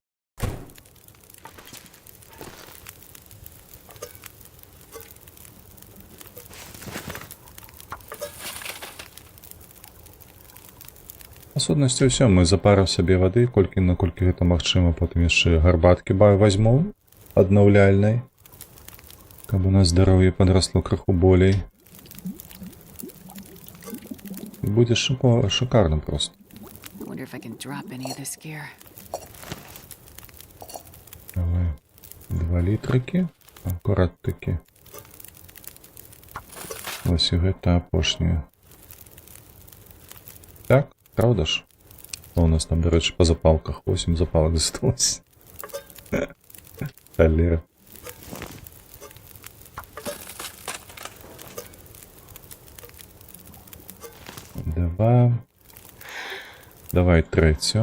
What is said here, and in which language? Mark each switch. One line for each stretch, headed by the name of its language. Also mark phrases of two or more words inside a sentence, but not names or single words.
Belarusian: Па сутнасці ўсё, мы запарыў сабе вады, наколькі гэта магчыма, потым яшчэ гарбаткі возьму аднаўляльнай, каб у нас здароўе падрасло крыху болей. І будзе шикарна просто.
English: Wonder if I can drop any of this gear.
Belarusian: Давай 2 літрыкі, акурат такі. Ось і гэта апошняе.
Ukrainian: Так, правда ж? У нас там, до речі, по запалках 8 запалок засталось. Холера. Давай третю.